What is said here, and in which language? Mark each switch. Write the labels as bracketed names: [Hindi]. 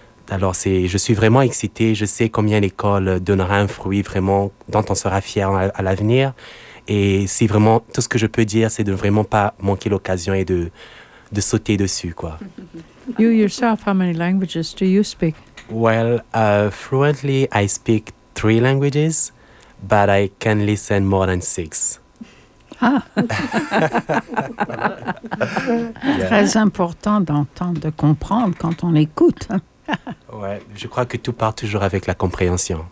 [French] Alors je suis vraiment excité, je sais combien l'école donnera un fruit vraiment dont on sera fier à l'avenir. Et si vraiment, tout ce que je peux dire, c'est de vraiment pas manquer l'occasion et de sauter dessus, quoi. [English] You yourself, how many languages do you speak? Well, fluently, I speak 3 languages, but I can listen more than 6. Ah! [French] Très important d'entendre, de comprendre quand on écoute. Ouais, je crois que tout part toujours avec la compréhension.